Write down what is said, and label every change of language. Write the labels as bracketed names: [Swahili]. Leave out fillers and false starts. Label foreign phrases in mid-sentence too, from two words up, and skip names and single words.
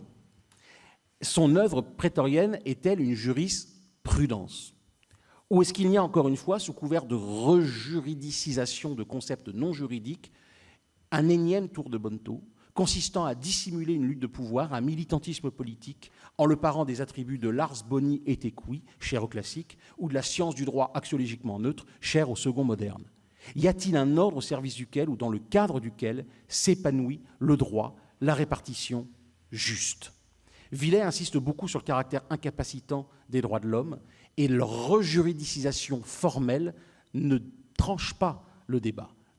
[French] Son œuvre prétorienne est-elle une jurisprudence ? Ou est-ce qu'il y a encore une fois, sous couvert de rejuridicisation de concepts non juridiques, un énième tour de bonneteau consistant à dissimuler une lutte de pouvoir, un militantisme politique, en le parant des attributs de l' [Latin] ars boni et equi, [French] cher au classique, ou de la science du droit axiologiquement neutre, cher au second moderne ? Y a-t-il un ordre au service duquel ou dans le cadre duquel s'épanouit le droit, la répartition juste ? Villey insiste beaucoup sur le caractère incapacitant des droits de l'homme et leur rejuridicisation formelle ne tranche pas le débat.